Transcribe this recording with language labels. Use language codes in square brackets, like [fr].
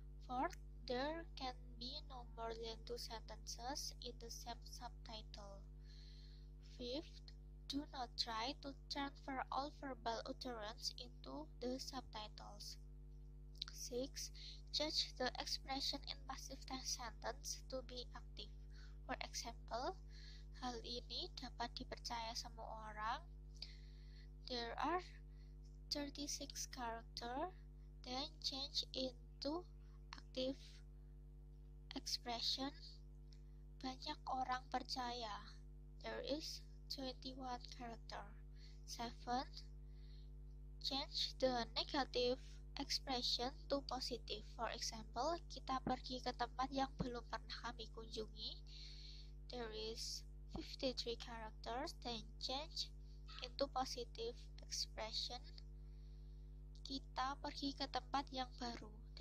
[en] Fourth, there can be no more than 2 sentences in the same subtitle. Fifth, do not try to transfer all verbal utterance into the subtitles. 6. Change the expression in passive tense sentence to be active. For example, [id] hal ini dapat dipercaya semua orang. [en] There are 36 characters, then change into active expression. [id] Banyak orang percaya. [en] There is 21 character. 7. Change the negative expression to positive. For example, [id] kita pergi ke tempat yang belum pernah kami kunjungi. [en] There is 53 characters, then change into positive expression. [id] Kita pergi ke tempat yang baru.